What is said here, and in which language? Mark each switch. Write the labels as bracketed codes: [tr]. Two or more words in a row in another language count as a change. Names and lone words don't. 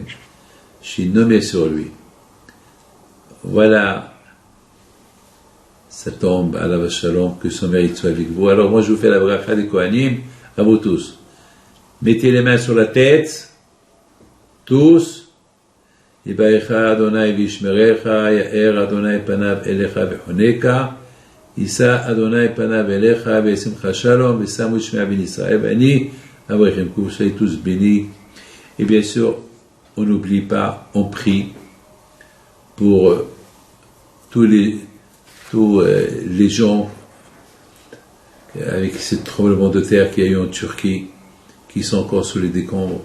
[fr] Je suis nommé sur lui. Voilà. Ça tombe à la Shalom, que son mérite soit avec vous. Alors moi, je vous fais la bracha des Kohanim, à vous tous. Mettez les mains sur la tête, tous. [he] יברכך אדני וישמרך יאר אדני פניו אליך ויחנך ישא אדני פניו אליך וישמך שלום ושמו שמי בן ישראל ואני אברכם, [fr] que vous soyez tous bénis. Et bien sûr, on n'oublie pas, on prie pour tous les gens avec ce tremblement de terre qu'il y a eu en Turquie, qui sont encore sous les décombres.